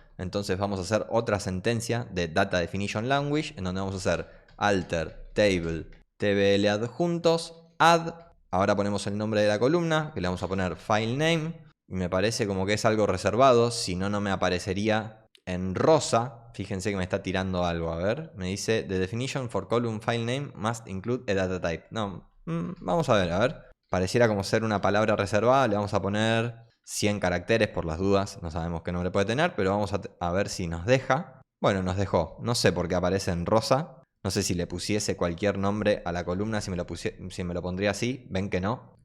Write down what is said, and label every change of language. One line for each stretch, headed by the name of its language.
Spanish: Entonces vamos a hacer otra sentencia de Data Definition Language, en donde vamos a hacer alter table tbl adjuntos add. Ahora ponemos el nombre de la columna, que le vamos a poner file name. Y me parece como que es algo reservado, si no, no me aparecería en rosa. Fíjense que me está tirando algo, a ver. Me dice,
English: the definition for column file name must include a data type.
Spanish: No, vamos a ver. Pareciera como ser una palabra reservada, le vamos a poner 100 caracteres por las dudas. No sabemos qué nombre puede tener, pero vamos a ver si nos deja. Bueno, nos dejó. No sé por qué aparece en rosa. No sé si le pusiese cualquier nombre a la columna, si me lo pondría así. Ven que no.